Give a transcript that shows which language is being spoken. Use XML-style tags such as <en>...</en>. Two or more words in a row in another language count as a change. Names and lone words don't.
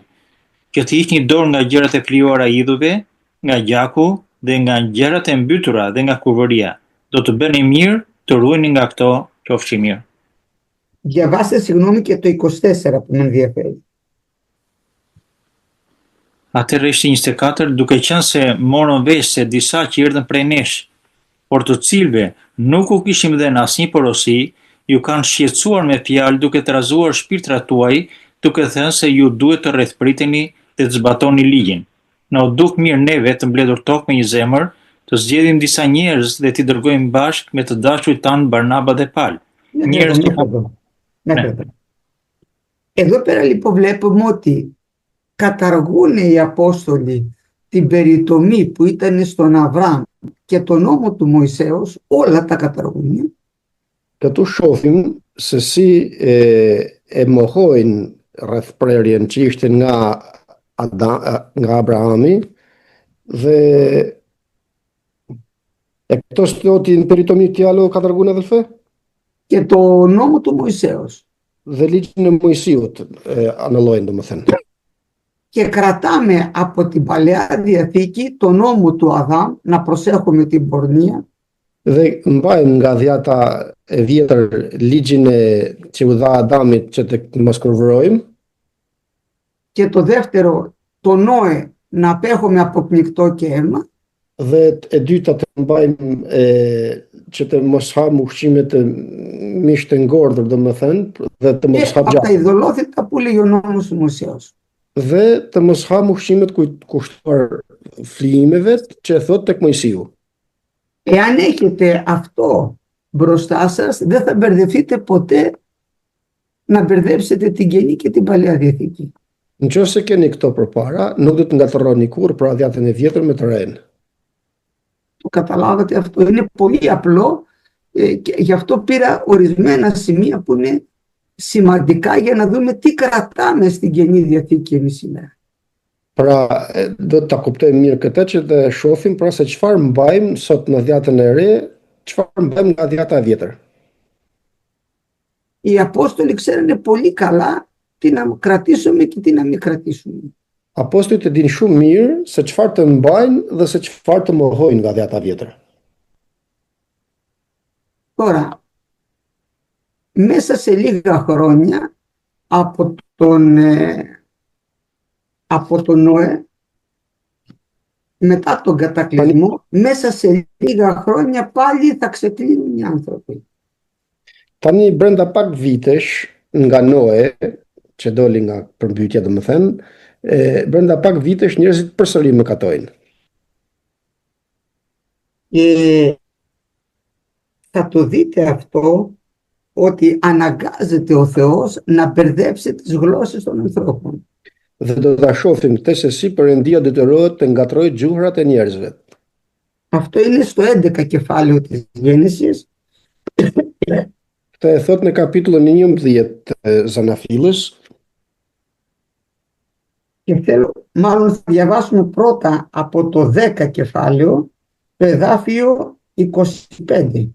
<sq>Që të hiqni dorë nga gjërat e krijuara idhujve, nga gjaku dhe nga gjërat e mbytura dhe nga kurvëria. Do të bëni mirë të ruheni nga këto, qofshi mirë.</sq> <el>Διαβάστε συγγνώμη και το 24 που με ενδιαφέρει.</el> <sq>Atëherë rreshti 24, duke qenë se morën vesh se disa që erdhën prej nesh, por të cilëve nuk u kishim dhënë asnjë porosi, ju kanë shqetësuar me fjalë duke trazuar shpirtrat tuaj, duke thënë se ju duhet të rrethpriteni dhe të zbatoni ligjin. Na u duk mirë neve të mbledhur tokë me një zemër, të zgjedhim disa njerëz dhe t'i dërgojmë bashkë me të dashurit tanë Barnaba dhe Palë. Njerëz që</sq> <el>μέχρι εδώ. Εδώ πέρα λοιπόν βλέπουμε ότι καταργούν οι Απόστολοι την περιτομή που ήταν στον Αβραάμ και τον νόμο του Μωυσέως, όλα τα καταργούν.</el> <sq>Këtu shohim se si e mohojnë rreth prerjen që ishte nga Abrahami dhe e këto stotin peritomi tjalo ka dërguar edhe</sq> <el>Και το νόμο του Μωυσέως.</el> <sq>Dhe ligjin e Mojsiut anullojnë, domethënë.</sq> <el>Και κρατάμε από την Παλαιά Διαθήκη το νόμο του Αδάμ, να προσέχουμε την πορνεία.</el> <sq>Dhe mbajmë nga dhjata e vjetër ligjin që u dha Adamit që të mos kurvërojmë.</sq> <el>Και το δεύτερο, το Νόε, να απέχουμε από πνικτό και αίμα.</el> <sq>Dhe e dyta të mbajmë që të mos ham ushqime të mish të ngordhur, domethënë, dhe të mos ham</sq> <el>από τα ειδωλόθητα που λέει ο νόμος του Μωυσέως.</el> <sq>Dhe të mos ham ushqimet kushtuar flijimeve që e thot tek Mojsiu.</sq> <el>Εάν έχετε αυτό μπροστά σας, δεν θα μπερδευτείτε ποτέ να μπερδέψετε την Καινή και την Παλαιά Διαθήκη.</el> <sq>Nëse keni këto përpara, nuk do të ngatërroni kur pra dhjatën e vjetër me të renë.</sq> <el>Το καταλάβατε αυτό, είναι πολύ απλό και γι' αυτό πήρα ορισμένα σημεία που είναι σημαντικά για να δούμε τι κρατάμε στην Καινή Διαθήκη εμείς σήμερα.</el> <sq>Pra, do ta kuptojmë mirë këtë që të shohim pra se çfarë mbajmë sot në dhjatën e re, çfarë mbajmë nga dhjata e vjetër.</sq> <el>Οι Απόστολοι ξέρανε πολύ καλά τι να κρατήσουμε και τι να μην κρατήσουμε.</el> <sq>Apostujt e dinë shumë mirë se çfarë të mbajnë dhe se çfarë të mohojnë nga dhjata vjetër.</sq> <el>Τώρα, μέσα σε λίγα χρόνια από τον Νόε, μετά τον κατακλυσμό, μέσα σε λίγα χρόνια πάλι θα ξεκλίνουν οι άνθρωποι.</el> <sq>Tani brenda pak vitesh nga Noe, që doli nga përmbytja domethënë, brenda pak vitesh njerëzit përsëri mëkatojnë.</sq> <el>Θα το δείτε αυτό ότι αναγκάζεται ο Θεός να μπερδέψει τις γλώσσες των ανθρώπων.</el> <sq>Dhe do ta shohim këtë se si Perëndia detyrohet të ngatrojë gjuhrat e njerëzve.</sq> <el>Αυτό είναι στο 11 κεφάλαιο της Γέννησης.</el> <sq>Këtë e thot në kapitullin 11 të Zanafillës.</sq> <el>Και θέλω, μάλλον θα διαβάσουμε πρώτα από το 10 κεφάλαιο, το εδάφιο 25.</el>